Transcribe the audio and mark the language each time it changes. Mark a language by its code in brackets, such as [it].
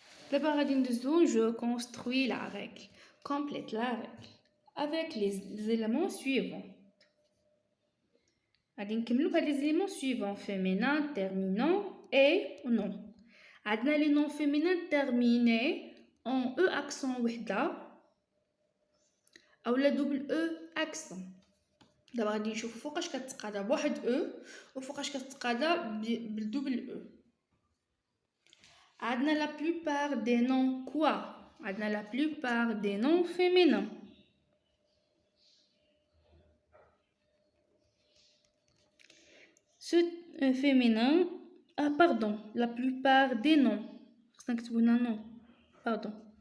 [fr] D'abord, je construis la règle. Complète la règle avec les éléments suivants. Les éléments suivants féminin, terminant et non. Les noms féminins terminés en E accent [ar] وحدة أو [fr] la double E accent. [ar] دابا غادي نشوفو فوقاش كتقادا بواحد او وفوقاش كتقادا بالدوبل او. عندنا [fr] la plupart des noms quoi. عندنا la plupart des noms féminins. Ce féminin pardon, la plupart des noms [ar] خصنا نكتبو هنا [fr] non. Pardon.